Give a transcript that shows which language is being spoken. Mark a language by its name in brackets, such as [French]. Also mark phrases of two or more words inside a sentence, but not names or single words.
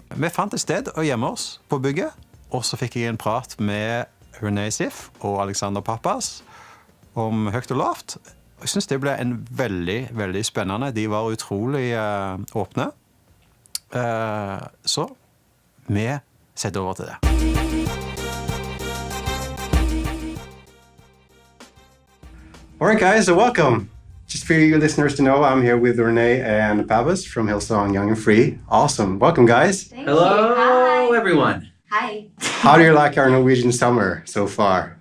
[Norwegian] Vi fant et sted å gjemme oss på bygget. Og så fikk jeg en prat med Renee Sieff og Pappas om høyt og lavt. Jeg synes det ble en veldig, veldig spennende. De var utrolig åpne. Så vi setter over til det. [English] All right, guys, so welcome. Just for you listeners to know, I'm here with Renee and Pappas from Hillsong Young and Free. Awesome. Welcome, guys. Hello, everyone. Hi. How do you like our Norwegian summer so far?